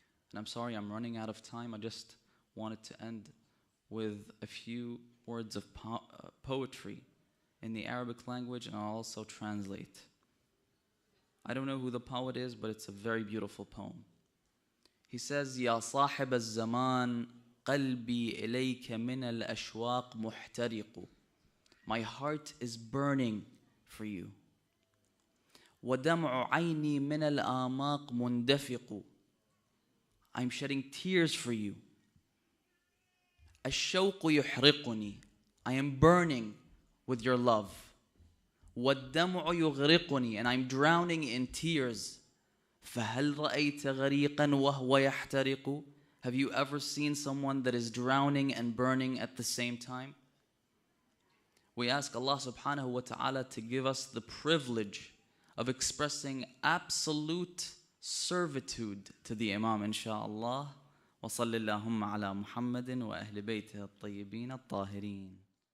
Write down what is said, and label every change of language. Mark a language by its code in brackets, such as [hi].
[en] And I'm sorry, I'm running out of time. I just wanted to end with a few words of poetry in the Arabic language, and I'll also translate. I don't know who the poet is, but it's a very beautiful poem. He says, [ar] يا صاحب الزمان قلبي إليك من الأشواق محترق. [en] My heart is burning for you. [ar] ودمع عيني من الآماق مندفق. [en] I'm shedding tears for you. [ar] الشوق يحرقني. [en] I am burning with your love. [ar] والدمع يغرقني. [en] And I'm drowning in tears. [ar] فهل رأيت غريقا وهو يحترق? [en] Have you ever seen someone that is drowning and burning at the same time? We ask Allah subhanahu wa ta'ala to give us the privilege of expressing absolute servitude to the Imam, inshaAllah. [ar] وصل اللهم على محمد وأهل بيته الطيبين الطاهرين.